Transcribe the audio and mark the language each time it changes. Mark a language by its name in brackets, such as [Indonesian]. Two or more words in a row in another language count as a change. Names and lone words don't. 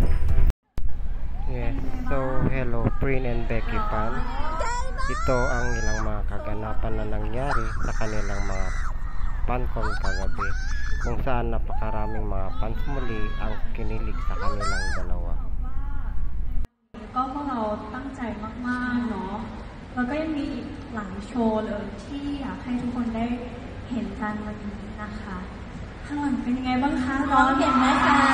[English] Yes, so hello Prin and Becky fan. [Filipino] Ito ang ilang mga kaganapan na nangyari sa kanilang mga pancon kagabi, kung saan napakaraming mga fans muli ang kinilig sa kanilang dalawa. [Thai] ก็พวกเราตั้งใจมากๆเนาะแล้วก็ยังมีอีกหลายโชว์เลยที่อยากให้ทุกคนได้เห็นกันวันนี้นะคะข้างหลังเป็นยังไงบ้างคะร้องเห็นไหมคะ